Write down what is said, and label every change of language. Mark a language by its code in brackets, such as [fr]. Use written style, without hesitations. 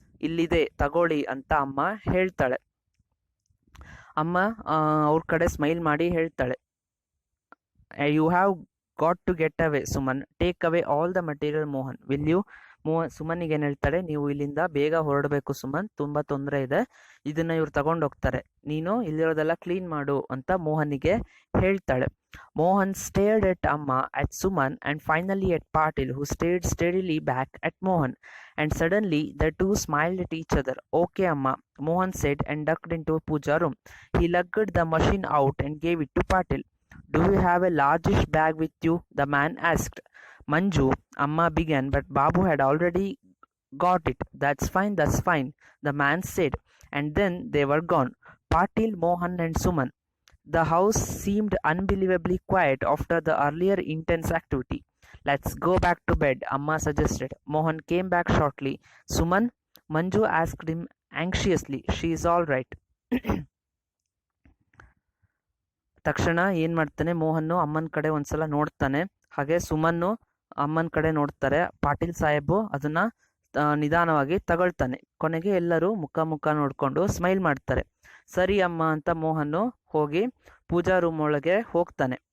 [kn] ಇಲ್ಲಿದೆ ತಗೊಳ್ಳಿ ಅಂತ ಅಮ್ಮ ಹೇಳ್ತಾಳೆ. ಅಮ್ಮ ಅವ್ರ ಕಡೆ ಸ್ಮೈಲ್ ಮಾಡಿ ಹೇಳ್ತಾಳೆ, [en] You have got to get away Suman, take away all the material Mohan, will you? [kn] ಸುಮನ್ನಿಗೆ ಏನು ಹೇಳ್ತಾಳೆ, ನೀವು ಇಲ್ಲಿಂದ ಬೇಗ ಹೊರಡಬೇಕು ಸುಮನ್, ತುಂಬ ತೊಂದರೆ ಇದೆ, ಇದನ್ನ ಇವ್ರು ತಗೊಂಡೋಗ್ತಾರೆ, ನೀನು ಇಲ್ಲಿರೋದೆಲ್ಲ ಕ್ಲೀನ್ ಮಾಡು ಅಂತ ಮೋಹನ್ನಿಗೆ ಹೇಳ್ತಾಳೆ. [en] Mohan stared at Amma, at Suman, and finally at Patil, who stared steadily back at Mohan. And suddenly the two smiled at each other. Okay, Amma, Mohan said and ducked into a puja room. He lugged the machine out and gave it to Patil. Do you have a largish bag with you? The man asked. Manju, Amma began, but Babu had already got it. That's fine, the man said, and then they were gone. Patil, Mohan, and Suman. The house seemed unbelievably quiet after the earlier intense activity. Let's go back to bed, Amma suggested. Mohan came back shortly. Suman? Manju asked him anxiously. She is all right. [kn] ತಕ್ಷಣ ಏನ್ ಮಾಡ್ತಾನೆ, ಮೋಹನ್ನು ಅಮ್ಮನ ಕಡೆ ಒಂದ್ಸಲ ನೋಡ್ತಾನೆ. ಹಾಗೆ ಸುಮನ್ನು ಅಮ್ಮನ ಕಡೆ ನೋಡ್ತಾರೆ. ಪಾಟೀಲ್ ಸಾಹೇಬು ಅದನ್ನ ನಿಧಾನವಾಗಿ ತಗೊಳ್ತಾನೆ. ಕೊನೆಗೆ ಎಲ್ಲರೂ ಮುಖ ನೋಡ್ಕೊಂಡು ಸ್ಮೈಲ್ ಮಾಡ್ತಾರೆ. ಸರಿ ಅಮ್ಮ ಅಂತ ಮೋಹನ್ನು ಹೋಗಿ ಪೂಜಾ ರೂಮ್ ಒಳಗೆ ಹೋಗ್ತಾನೆ.